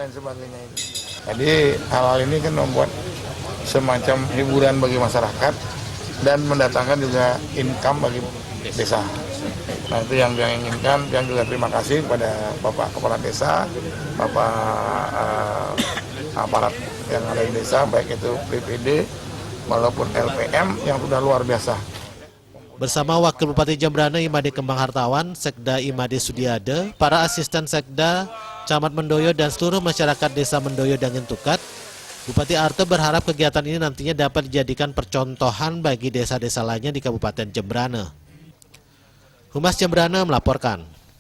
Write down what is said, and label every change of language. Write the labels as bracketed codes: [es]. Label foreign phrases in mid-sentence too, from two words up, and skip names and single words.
[id] Jadi hal-hal ini kan membuat semacam hiburan bagi masyarakat dan mendatangkan juga income bagi desa. Nah, itu yang inginkan, yang juga terima kasih kepada Bapak Kepala Desa, Bapak aparat yang ada di desa, baik itu PPD maupun LPM yang sudah luar biasa. Bersama Wakil Bupati Jemberana Imade Kembang Hartawan, Sekda Imade Sudiade, para asisten Sekda, Camat Mendoyo dan seluruh masyarakat Desa Mendoyo Dangin Tukat, Bupati Arte berharap kegiatan ini nantinya dapat dijadikan percontohan bagi desa-desa lainnya di Kabupaten Jemberana. Humas Jemberana melaporkan.